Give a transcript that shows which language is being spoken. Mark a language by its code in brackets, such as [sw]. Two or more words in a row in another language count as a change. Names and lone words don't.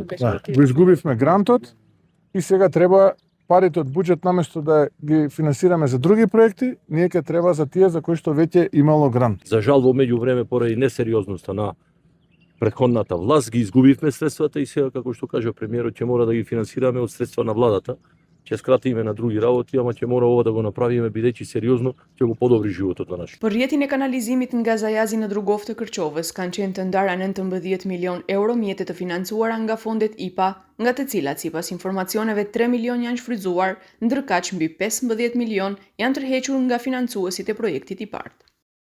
[mk] Го изгубивме грантот и сега треба парите од буџет наместо да ги финансираме за други проекти, ние ќе треба за тие за кои што веќе имало грант. За жал во меѓувреме поради несериозноста на претходната власт ги изгубивме средствата и сега како што кажа премиерот ќе мора да ги финансираме од средства на владата. Ќе скратиме на други работи, ама ќе мора ова да го направиме бидејќи сериозно ќе го подобри животот на нашите. [sq] Për rrjetin e kanalizimit nga Zajazi në Drugov të Kërqovës kanë qenë të ndara 19 milion euro mjete të financuara nga fondet IPA, nga të cilat sipas informacioneve 3 milion janë shfrytzuar, ndërkaq mbi 15 milion janë tërhequr nga financuesit e projektit I parë.